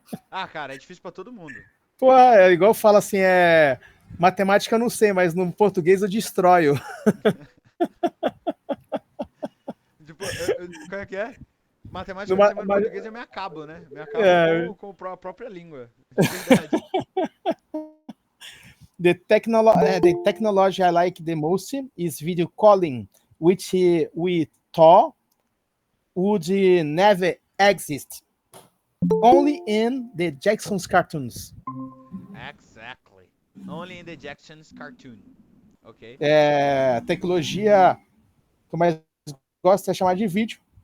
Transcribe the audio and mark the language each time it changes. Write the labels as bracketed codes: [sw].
[pt] Ah, cara, é difícil pra todo mundo. Pô, é igual fala assim, matemática eu não sei, mas no português eu destroio. Tipo, como é que é? Matemática Numa- eu sei, mas no português eu me acabo, né? Me acabo É. com a própria língua. De verdade. [en] The technology I like the most is video calling, which we thought would never exist. Only in the Jackson's cartoons. Exactly. Only in the Jackson's cartoon. Ok? [pt] A tecnologia que eu mais gosto é chamar de vídeo.